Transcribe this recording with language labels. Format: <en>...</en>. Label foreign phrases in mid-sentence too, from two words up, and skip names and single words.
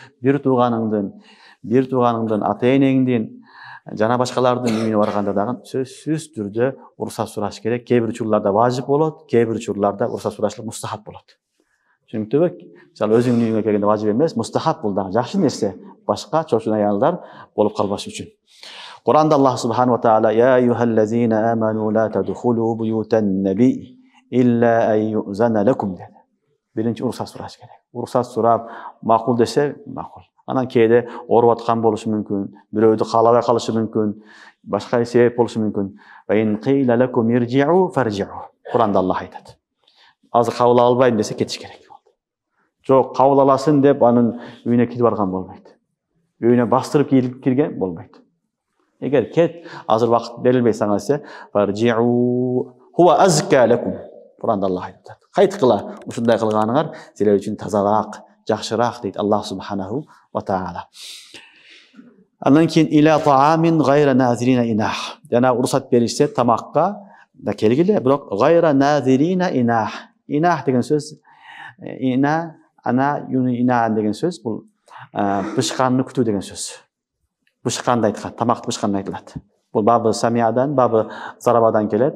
<ky>Ошон үчүн бир тууганыңдын, ата-энеңдин Жана башкалардын үйүнө барганда дагы сөзсүз түрдө уруксат сураш керек. Кээ бир учурларда важип болот, кээ бир учурларда уруксат сурашлык мустахап болот. Түшүнүктүбү? Мисалы өзүңдүн үйүңө келгенде важип эмес, мустахап бул дагы жакшы нерсе. Башка чочун аялдар болуп калбаш үчүн. Куранда Аллах</ky> <ar>سبحانه وتعالى: "يا أيها الذين آمنوا لا تدخلوا بيوت النبي إلا أن يؤذن لكم"</ar> <ky>dedi. Биринчи уруксат сураш керек. Уруксат сурап, макул десе макул. Анан кээде ооруп аткан болушу мүмкүн, бирөөдү каалабай калышы мүмкүн, башка себеп болушу мүмкүн.</ky> <ar>وإن قيل لكم ارجعوا فارجعوا.</ar> <ky>Куранда Аллах айтат. Азыр кабыл албайм десе кетиш керек. Жок, кабыл аласың деп анын үйүнө кирип барган болбойт. Үйүнө бастырып кирген болбойт. Эгер кет, азыр вакыт берилбей сага десе,</ky> <ar>فارجعوا هو أزكى لكم.</ar> <ky>Куранда Аллах айтат. Кайткыла, ушундай кылганыңар силер үчүн тазараак, жакшыраак дейт Аллах</ky> <ar>سبحانه وتعالى.</ar> <ky>Андан кийин</ky> <ar>إلى طعام غير ناظرين إناه.</ar> <ky>Жана уруксат беришсе тамакка да келгиле, бирок</ky> <ar>غير ناظرين إناه.</ar> <ky>Инах деген сөз</ky> <ar>أنى يأني إنى</ar> <ky>деген сөз бул бышканны күтүү деген сөз. Бышканды айткан, тамакты бышканды айтылат. Бул бабы самиядан, бабы зарабадан келет.</ky>